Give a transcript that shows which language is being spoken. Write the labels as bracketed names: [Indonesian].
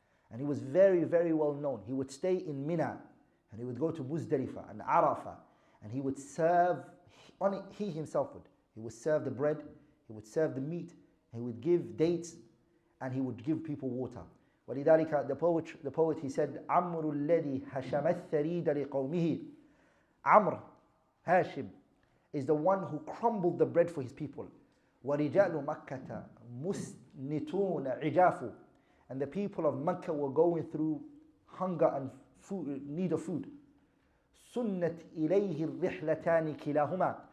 [English] And he was very, very well known. He would stay in Mina, and he would go to Muzdalifah and Arafah, and he would serve, he himself would. He would serve the bread, he would serve the meat, he would give dates, and he would give people water. [Arabic] ولذلك [English] the poet he said, [Arabic] عمرو الذي هشم الثريد لقومه. [English] Amr, Hashim, is the one who crumbled the bread for his people. [Arabic] وَرِجَالُ مَكَّةَ مُسْنِتُونَ عِجَافُ. [English] And the people of Mecca were going through hunger and food, need of food. [Arabic] سُنَّتْ إِلَيْهِ الرِّحْلَتَانِ كِلَاهُمَا.